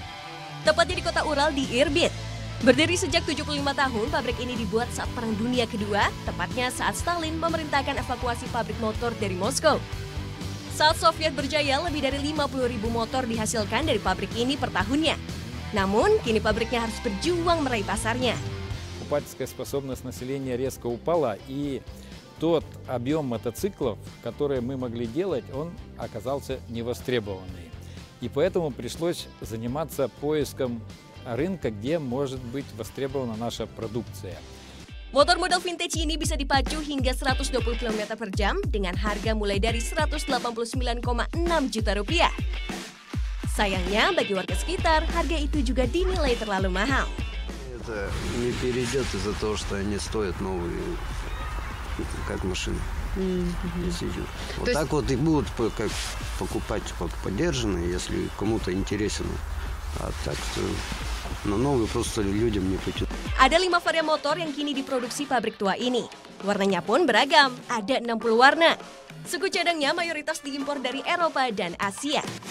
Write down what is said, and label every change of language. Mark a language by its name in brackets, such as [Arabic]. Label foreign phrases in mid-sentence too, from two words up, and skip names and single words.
[Indonesian] Tepatnya di kota Ural di Irbit. Berdiri sejak 75 tahun, pabrik ini dibuat saat Perang Dunia Kedua, tepatnya saat Stalin memerintahkan evakuasi pabrik motor dari Moskow. Saat Soviet berjaya, lebih dari 50.000 motor dihasilkan dari pabrik ini per tahunnya. Namun, kini pabriknya harus berjuang meraih pasarnya. [Russian] Покупательская способность населения резко упала, и тот объем мотоциклов, которые мы могли делать, он оказался невостребованный. И поэтому пришлось заниматься поиском rынка, где может быть востребована наша продукция. [Indonesian] Motor model vintage ini bisa dipacu hingga 120 km per jam dengan harga mulai dari 189,6 juta rupiah. Sayangnya bagi warga sekitar, harga itu juga dinilai terlalu mahal. [Russian] Это не перейдет из-за того, что они стоят новые, как машины. Вот так вот и будут как покупать подержанные, если кому-то интересен. А так что на новые просто людям не пойдет. [Indonesian] Ada 5 varian motor yang kini diproduksi pabrik tua ini. Warnanya pun beragam, ada 60 warna. Suku cadangnya mayoritas diimpor dari Eropa dan Asia.